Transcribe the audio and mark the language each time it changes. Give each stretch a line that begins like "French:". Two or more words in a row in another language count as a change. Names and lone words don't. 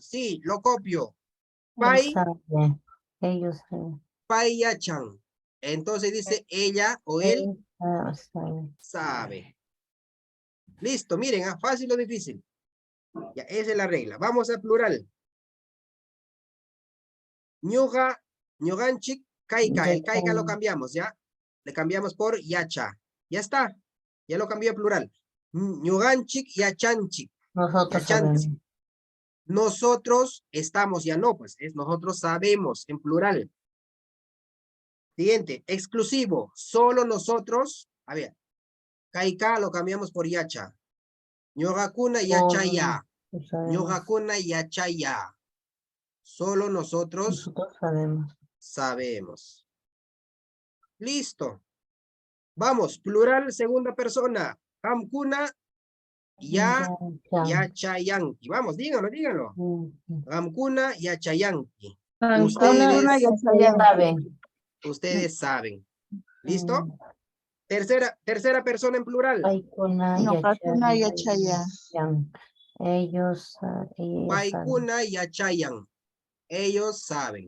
Spanish: Sí, lo copio. Pai, Ellos saben.
Quechua: Pai Yachan.
Spanish: Entonces dice ella o él sabe. Listo, miren, fácil o difícil. Ya, esa es la regla. Vamos al plural.
Quechua: Ñuga, ñuganchik, kaika.
Spanish: El kaika lo cambiamos, ¿ya? Le cambiamos por yacha. Ya está. Ya lo cambié a plural.
Quechua: Ñuganchik, yachanchik.
Spanish: Nosotros sabemos. Nosotros estamos, ya no, pues es nosotros sabemos en plural. Siguiente, exclusivo. Solo nosotros. A ver. Kaika lo cambiamos por yacha.
Quechua: Ñogakuna yachaya. Ñogakuna yachaya.
Spanish: Solo nosotros sabemos. Listo. Vamos, plural, segunda persona.
Quechua: Hamkuna yachayanki.
Spanish: Vamos, díganlo.
Quechua: Hamkuna yachayanki.
Spanish: Ustedes saben. ¿Listo? Tercera persona en plural.
Quechua: Ñuqakuna yachaya.
Spanish: Ellos
Quechua: Paikuna yachayan.
Spanish: Ellos saben.